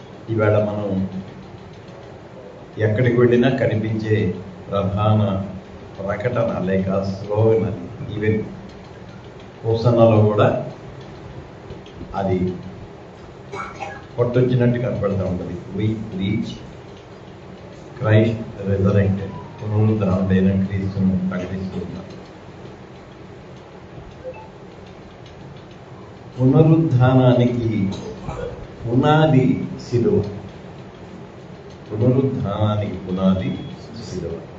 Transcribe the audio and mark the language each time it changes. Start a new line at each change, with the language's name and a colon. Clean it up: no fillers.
Telugu: ఇవాళ మనం ఎక్కడికి వెళ్ళినా కనిపించే ప్రధాన ప్రకటన లేక స్లోగన్ అది. ఈవెన్ హోసన్నాలో కూడా అది కొట్టొచ్చినట్టు కనపడుతూ ఉంటుంది.
English: We preach Christ resurrected.
Telugu: పునరుద్ధానుడైన క్రీస్తును ప్రకటిస్తూ ఉన్నాం. పునరుద్ధానానికి పునాది శిలువ. పునరుద్ధానానికి పునాది శిలువ.